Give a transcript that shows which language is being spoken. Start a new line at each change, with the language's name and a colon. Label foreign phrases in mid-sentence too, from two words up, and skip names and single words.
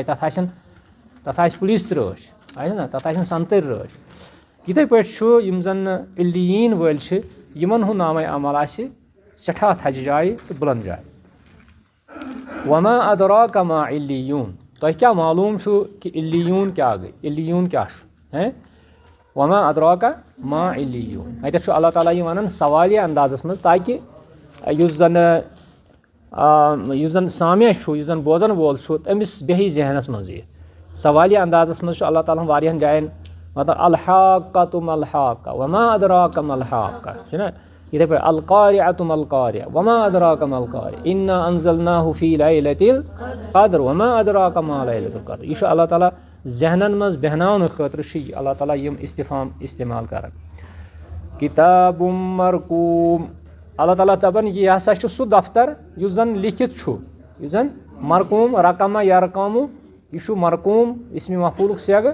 Kashmiri: تَتھ آسہِ پُلیٖس تہِ رٲچھ آسہِ نا تَتھ آسن سَنتٕرۍ رٲچھ یِتھَے پٲٹھۍ چھُ یِم زَن عِلِیٖن وٲلۍ چھِ یِمن ہُنٛد نامے عمل آسہِ سٮ۪ٹھاہ تھزِ جایہِ تہٕ بُلنٛد جایہِ
Arabic: وما ادراک ما عِلیوٗن
Kashmiri: تۄہہِ کیٛاہ معلوٗم چھُ کہِ عِلیوٗن کیٛاہ گٔے عِلیوٗن کیٛاہ چھُ
Arabic: وما ادراکا ما عِلیوٗن
Kashmiri: اَتٮ۪تھ چھُ اللہ تعالیٰ یہِ وَنان سوالیہ اندازَس منٛز تاکہِ یُس زَن سامع چھُ یُس زَن بوزَن وول چھُ تٔمِس بیٚہہِ ذہنَس منٛز یہِ سوالیہ اندازَس منٛز چھُ اللہ تعالیٰ ہَن واریاہَن جایَن مطلب
Arabic: الحاقۃ ما الحاقہ وما ادراک ما الحاقہ
Kashmiri: چھُنہ یِتھَے پٲٹھۍ
Arabic: القارعۃ ما القارعہ وما ادراک ما القارعہ انا انزلناہ فی لیلۃ القدر وما ادراک ما لیلۃ القدر
Kashmiri: یہِ چھُ اللہ تعالیٰ ذہنَن منٛز بیٚہناونہٕ خٲطرٕ چھُ یہِ اللہ تعالیٰ یِم استفام استعمال کران
Arabic: کِتابٌ مرقوٗم
Kashmiri: اللہ تعالیٰ دَپان یہِ ہسا چھُ سُہ دفتر یُس زَن لیکھِتھ چھُ یُس زَن مرقوٗم
Arabic: رقمہ یرقامُ
Kashmiri: یہِ چھُ مرقوٗم اِسمِ مفعوٗلُک سیغہٕ